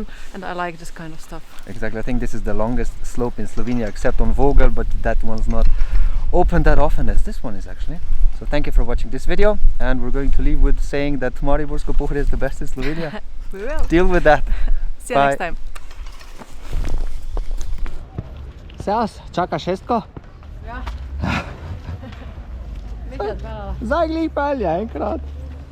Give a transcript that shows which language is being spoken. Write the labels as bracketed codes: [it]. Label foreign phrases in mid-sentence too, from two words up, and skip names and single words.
[en] And I like this kind of stuff. Exactly, I think this is the longest slope in Slovenia, except on Vogel, but that one's not open that often as this one is actually. So thank you for watching this video, and we're going to leave with saying that Mariborsko Pohorje is the best in Slovenia. We will. Deal with that. See you next time. [sl] Servus, čakaš šestko? Ja. Zdaj glih pelje enkrat.